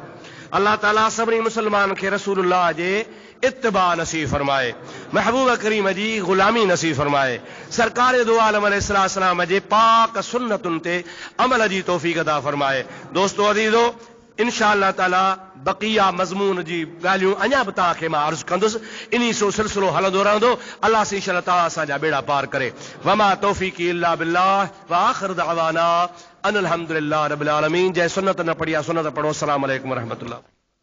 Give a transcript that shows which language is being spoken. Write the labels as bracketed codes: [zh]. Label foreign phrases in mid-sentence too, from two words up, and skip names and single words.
[sd] अल्लाह ताला सभिनी मुसलमान खे रसूलुल्लाह जे इत्तिबा नसीब फरमाए, महबूब करीम जी गुलामी नसीब फरमाए, सरकार दो आलम अलैहिस्सलाम जे पाक सुन्नतुनि ते अमल जी तौफीक अता फरमाए। दोस्तो अज़ीज़ो, [ar] إن شاء الله تعالى [sd] बक़िया मज़मून जी ॻाल्हियूं अञा बि तव्हांखे मां अर्ज़ु कंदुसि, इन्ही सो सिलसिलो हलंदो रहंदो। अल्लाह से [ar] إن شاء الله تعالى [sd] असांजा बेड़ा पार करे। [ar] وما توفيقي إلا بالله وآخر دعوانا أن الحمد لله رب العالمين. [sd] जंहिं सुन्नत न पढ़ी आहे सुन्नत पढ़ो। [ar] السلام عليكم ورحمة الله.